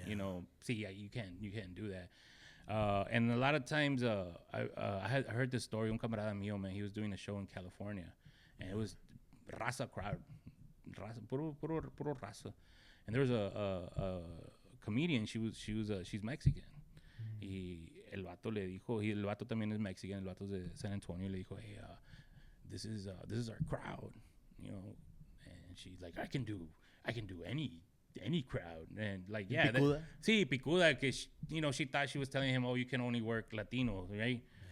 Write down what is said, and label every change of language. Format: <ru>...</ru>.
<en>You can't do that. And a lot of times I heard this story.</en> <es>Un camarada mío,</es> <en>man, he was doing a show in California, and it was raza crowd,</en> <es>puro raza.</es> <en>And there was a comedian. She's Mexican.</en> <es>Y el vato le dijo, el vato también es Mexican. El vato es de San Antonio. Le dijo,</es> <en>hey, this is our crowd, And she's like, I can do any crowd. And like, yeah,</en> <es>picuda? Sí, picuda. Que</es> <en>she thought she was telling him, oh, you can only work Latino, right?</en>